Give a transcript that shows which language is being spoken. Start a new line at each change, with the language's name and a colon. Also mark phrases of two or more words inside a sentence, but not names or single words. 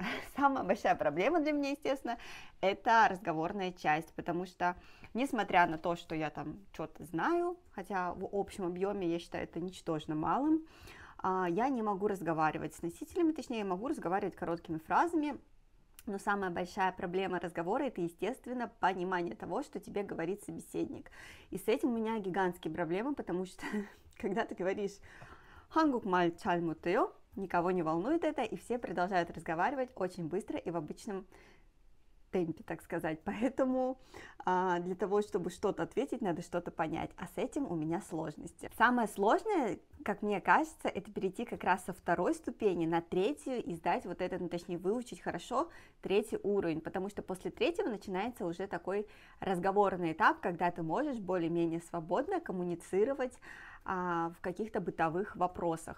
Russian: Самая большая проблема для меня, естественно, это разговорная часть, потому что, несмотря на то, что я там что-то знаю, хотя в общем объеме я считаю это ничтожно малым, я не могу разговаривать с носителями, точнее, я могу разговаривать короткими фразами. Но самая большая проблема разговора – это, естественно, понимание того, что тебе говорит собеседник. И с этим у меня гигантские проблемы, потому что, когда ты говоришь
Korean: «한국말 잘 못해요»,
Russian: никого не волнует это, и все продолжают разговаривать очень быстро и в обычном темпе, так сказать. Поэтому для того, чтобы что-то ответить, надо что-то понять, а с этим у меня сложности. Самое сложное, как мне кажется, это перейти как раз со второй ступени на третью и сдать вот этот, ну, точнее, выучить хорошо третий уровень, потому что после третьего начинается уже такой разговорный этап, когда ты можешь более-менее свободно коммуницировать в каких-то бытовых вопросах.